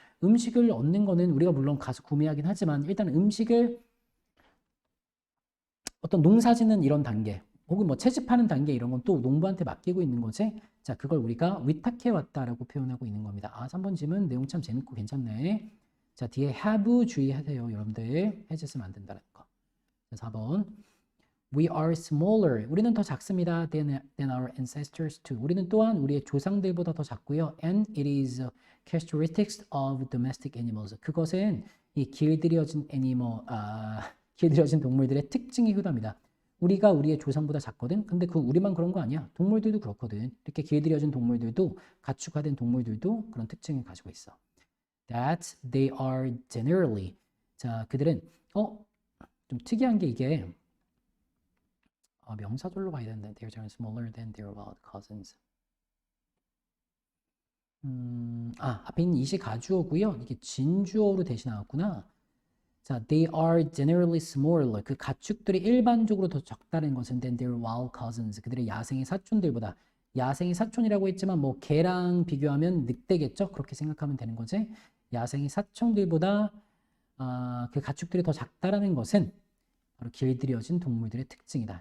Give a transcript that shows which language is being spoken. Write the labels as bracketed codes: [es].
[ko] 음식을 얻는 거는 우리가 물론 가서 구매하긴 하지만 일단 음식을 어떤 농사 짓는 이런 단계 혹은 뭐 채집하는 단계 이런 건 또 농부한테 맡기고 있는 거지. 자, 그걸 우리가 위탁해 왔다라고 표현하고 있는 겁니다. 3번 질문 내용 참 재밌고 괜찮네. 자, 뒤에 have 주의하세요. 여러분들 해제 쓰면 안 된다는 거. 자, 4번 [en] We are smaller. [ko] 우리는 더 작습니다. [en] than our ancestors too. [ko] 우리는 또한 우리의 조상들보다 더 작고요. [en] And it is characteristics of domestic animals. [ko] 그것은 이 길들여진 길들여진 동물들의 특징이기도 합니다. 우리가 우리의 조상보다 작거든. 근데 우리만 그런 거 아니야. 동물들도 그렇거든. 이렇게 길들여진 동물들도 가축화된 동물들도 그런 특징을 가지고 있어. [en] That they are generally. [ko] 자, 그들은 좀 특이한 게 이게 명사절로 봐야 되는데 [en] they're generally smaller than their wild cousins. [ko] 앞에 있는 이시 가주어고요. 이게 진주어로 대신 나왔구나. [en] 자, they are generally smaller. [ko] 그 가축들이 일반적으로 더 적다는 것은 [en] than their wild cousins. [ko] 그들의 야생의 사촌들보다. 야생의 사촌이라고 했지만 뭐 개랑 비교하면 늑대겠죠? 그렇게 생각하면 되는 거지. 야생의 사촌들보다 그 가축들이 더 작다라는 것은 바로 길들여진 동물들의 특징이다.